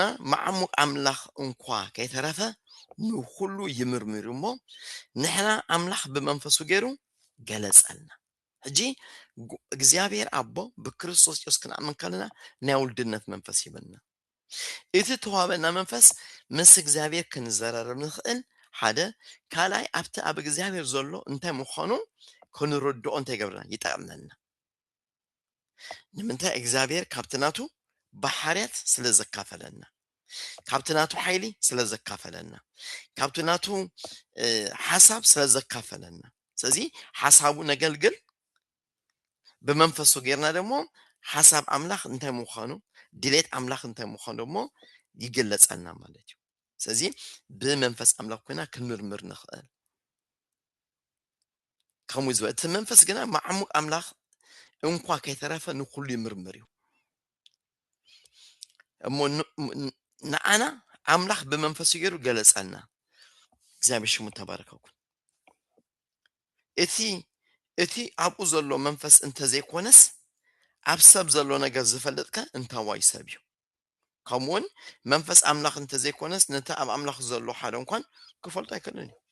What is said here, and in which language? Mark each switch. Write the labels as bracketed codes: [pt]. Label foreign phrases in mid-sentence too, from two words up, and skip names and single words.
[ti] ማዕሙቅ አምላኽ እንኳ ከይተረፈ ንኩሉ ይምርምር እሞ ንሕና አምላኽ ብመንፈሱ ገይሩ ገለጸልና ሕጂ እግዚአብሔር አቦ በክርስቶስ ኢየሱስ ክንአምን ከለና ናይ ውልድነት መንፈስ ይበልና እቲ ተዋበና መንፈስ ምስ እግዚአብሔር ክንዘራረብ ንኽእል ሓደ ካልኣይ ኣብቲ ኣብ እግዚአብሔር ዘሎ እንታይ ምዃኑ ክንርድኦ እንታይ ገብርና ይጠቅመና ንምንታይ እግዚአብሔር ካብትናቱ ባህርያት ስለ ዘካፈለና ካብትናቱ ኃይሊ ስለ ዘካፈለና ካብትናቱ ሐሳብ ስለ ዘካፈለና ስለዚህ ሐሳቡ ነገልግል በመንፈሱ ገርና ደግሞ ሐሳብ አምላኽ እንታይ ምዃኑ ድሌት አምላኽ እንታይ ምዃኑ ደግሞ ይገለጸልና ማለት እዩ ስለዚህ በመንፈስ አምላኽ ኮይና ክንምርምር ንኽእል ከምኡ ዝበለ እቲ መንፈስ ግና ማዕሙቅ አምላኽ እንኳ ከይተረፈ ንኩሉ ይምርምር እዩ እሞ ንአና አምላኽ በመንፈሱ ገይሩ ገለጸልና እግዚአብሔር ሽሙ ተባረከ ይኩን እቲ ኣብኡ ዘሎ መንፈስ እንተዘይኮነስ ኣብ ሰብ ዘሎ ነገር ዝፈልጥከ እንታዋይ ሰብ እዩ ከምውን መንፈስ አምላኽ እንተዘይኮነስ ነታ ኣብ አምላኽ ዘሎ ሓደ እንኳን ክፈልጦ አይከለኒ